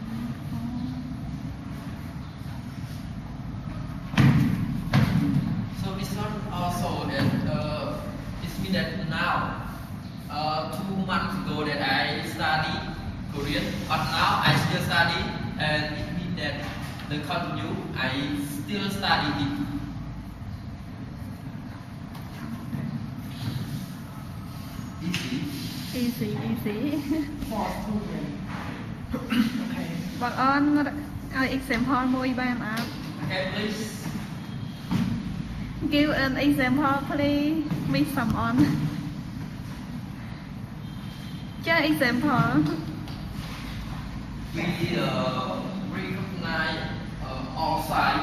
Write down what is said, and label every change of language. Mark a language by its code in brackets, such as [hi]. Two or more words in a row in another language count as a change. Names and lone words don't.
[en] So this one also that it means that now 2 months ago that I study Korean, but now I still study and it means that the continue I still study it. Easy. easy For 2 years. Okay. [km] បងអូនឲ្យ example មួយបានអត់ [en] Okay, please. Give an example please Miss Samon ចា example We recognize all sides.